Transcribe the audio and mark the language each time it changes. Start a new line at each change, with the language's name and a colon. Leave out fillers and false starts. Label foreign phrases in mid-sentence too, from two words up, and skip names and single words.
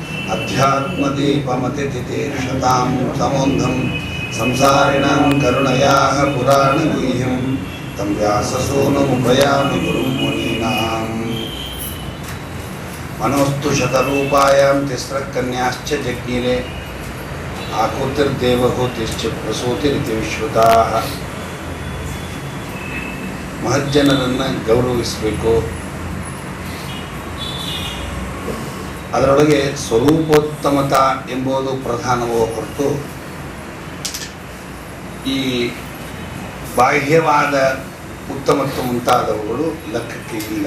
Sanskrit: अध्यात्मदीपमतिथितीर्षतां समुन्धं संसारिणां करुणयाः पुराणगुह्यं तं व्याससूनुमुपयामि गुरुं मुनीनां मनोस्तु शतरूपायां तिस्रः कन्याश्च जज्ञिरे आकुतिर्देवहूतिश्च प्रसूतिरिति विश्रुताः
Kannada: ಮಹಜ್ಜನರನ್ನು ಗೌರವಿಸಬೇಕು. ಅದರೊಳಗೆ ಸ್ವರೂಪೋತ್ತಮತಾ ಎಂಬುದು ಪ್ರಧಾನವೋ ಹೊರತು ಈ ಬಾಹ್ಯವಾದ ಉತ್ತಮತ್ವ ಮುಂತಾದವುಗಳು ಲೆಕ್ಕಕ್ಕೆ ಇಲ್ಲ.